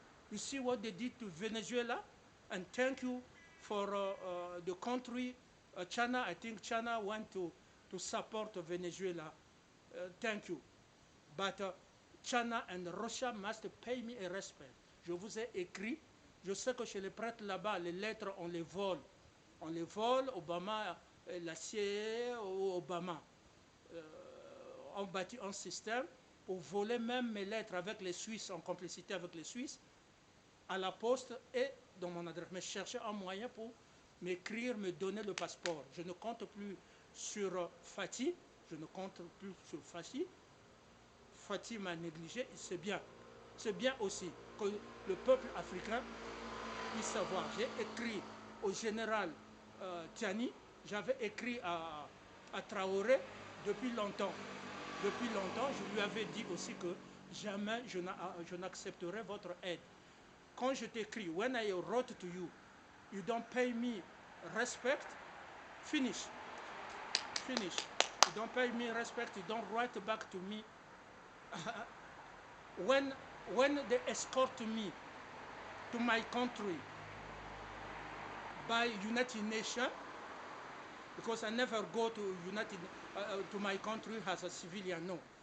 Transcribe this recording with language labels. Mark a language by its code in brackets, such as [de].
[en] You see what they did to Venezuela? And thank you for the country, China. I think China want to support Venezuela. Thank you. But China and Russia must pay me a respect. [fr] Je vous ai écrit. Je sais que chez les prêtres là-bas, les lettres, on les vole. On les vole. Obama, la CIA, Obama. On bâtit un système pour voler même mes lettres avec les Suisses, en complicité avec les Suisses, à la poste et dans mon adresse. Mais je cherchais un moyen pour m'écrire, me donner le passeport. Je ne compte plus sur Fatih, je ne compte plus sur Fatih. Fatih m'a négligé, c'est bien. C'est bien aussi que le peuple africain puisse savoir. J'ai écrit au général Tiani, j'avais écrit à Traoré depuis longtemps. Depuis longtemps, je lui avais dit aussi que jamais je n'accepterai votre aide. Quand je t'écris, [en] when I wrote to you, you don't pay me respect, finish. Finish. You don't pay me respect, you don't write back to me. when they escort me to my country by United Nations, because I never go to to my country as a civilian, no.